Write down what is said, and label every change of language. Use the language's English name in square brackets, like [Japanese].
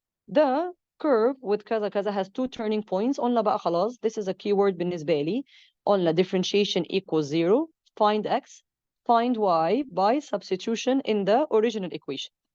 [English] The curve with كذا كذا has 2 turning points. [Arabic] قلنا بقى خلاص, [English] this is a keyword [Arabic] بالنسبة لي. [English] قلنا differentiation equals 0. Find x, find y by substitution in the original equation.